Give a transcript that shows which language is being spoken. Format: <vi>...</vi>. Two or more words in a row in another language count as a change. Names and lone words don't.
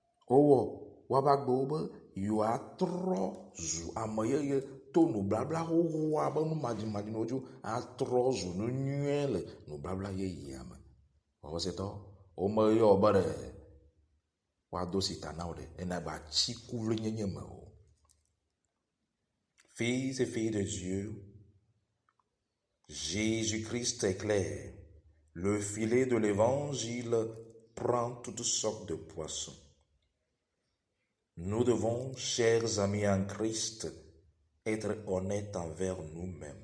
<ee>Owo wabagbe be yewoatrɔ zu ame yeye to nubabla xoxoa be numadimadi wodzo atrɔ zu nu nyuie le nubabla yeyea me. Wɔwɔsetɔ womeyɔ be ɖe woado sita na wo ɖe ena be atsiku vle nyenye me o.</ee> <fr>Fils et filles de Dieu, Jésus-Christ est clair. Le filet de l'évangile prend toutes sortes de poissons. Nous devons, chers amis en Christ, être honnêtes envers nous-mêmes.</fr>